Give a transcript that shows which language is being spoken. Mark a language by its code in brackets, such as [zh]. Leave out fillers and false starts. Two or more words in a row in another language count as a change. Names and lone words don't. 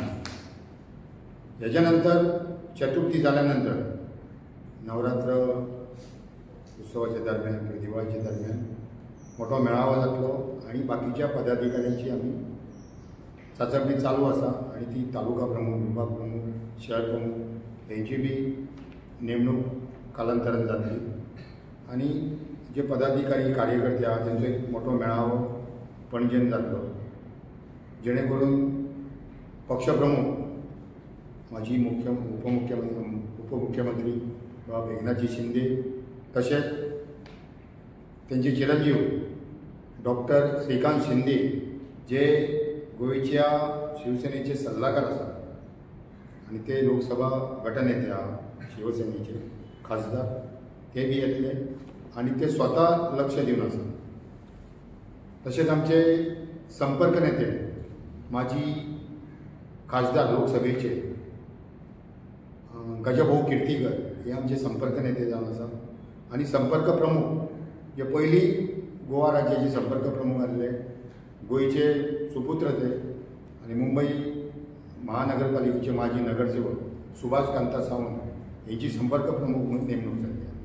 [kok] ह्याच्या नंतर चतुर्थी जाल्यानंतर नवरात्र उत्सवाच्या दरम्यान किंवा दिवाळीच्या दरम्यान मोठो मेळावो जातलो आणि बाकीच्या पदाधिकाऱ्यांची आमी चांचपणी चालू आसा आणि ती तालुका प्रमुख, विभाग प्रमुख, शहर प्रमुख यांची बी नेमणूक कालांतरान जातली आणि जे पदाधिकारी कार्यकर्ते आहात त्यांचो एक मोठो मेळावो पणजेन जातलो, जेणे करून पक्षप्रमुख माजी उपमुख्यमंत्री बाब एकनाथजी शिंदे तशेंच त्यांचे चिरंजीव डॉक्टर श्रीकांत शिंदे जे गोयच्या शिवसेनेचे सल्लागार आसात आणि ते लोकसभा गटनेते आहात शिवसेनेचे खासदार, ते बी येतले आणि ते स्वतः लक्ष दिवन आसात. तशेंच आमचे संपर्क नेते माजी खासदार लोकसभेचे गजभाऊ किर्तीकर हे आमचे संपर्क नेते जावन आसा आणि संपर्क प्रमुख जे पयली गोवा राज्याचे संपर्क प्रमुख आसले गोयचे सुपुत्र ते आणि मुंबई महानगरपालिकेचे माजी नगरसेवक सुभाष कांता सावंत यांची संपर्क प्रमुख म्हणून नेमणूक जाल्ली.